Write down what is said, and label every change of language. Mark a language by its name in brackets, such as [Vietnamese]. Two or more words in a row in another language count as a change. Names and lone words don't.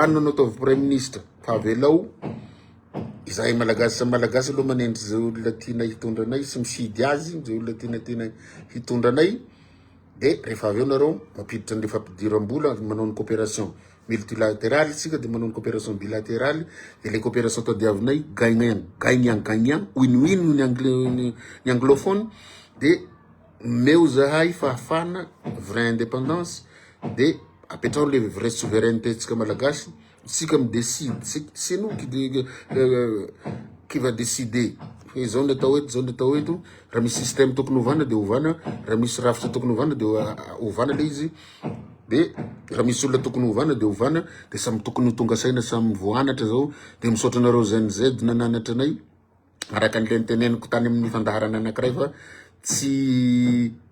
[Malagasy] anona no ataovy premier ministre fa avelao izahay malagasy malagasy aloha manendry zay olona tiana hitondranay sy misidy azy zay olona tiana hitondranay de rehefa aveo nareo mampiditra ny fampidiram-bola manao ny [French] coopération multilatérale [Malagasy] sika de manao ny [French] coopération bilatérale [Malagasy] de [French] le coopération [Malagasy] tadiavinay gagnant win-win ny anglophone de meo zahay fahafana [French] vraie indépendance [Malagasy] de apetrao [French] le vraie souveraineté [Malagasy] tsika malagasy sika midécide [French] c'est nous qui va décider [Malagasy] zao ny atao eto zao ny atao eto raha misy système tokony ovana de ovana raha misy rafitra tokony ovana de ovana le izy de raha misy olona tokony ovana de ovana de samy tokony tonga saina samy voanatra zao de misaotra nareo ZNZ nananatra anay araka an'le niteneniko tany amin'ny fandaharana anankiray fa tsy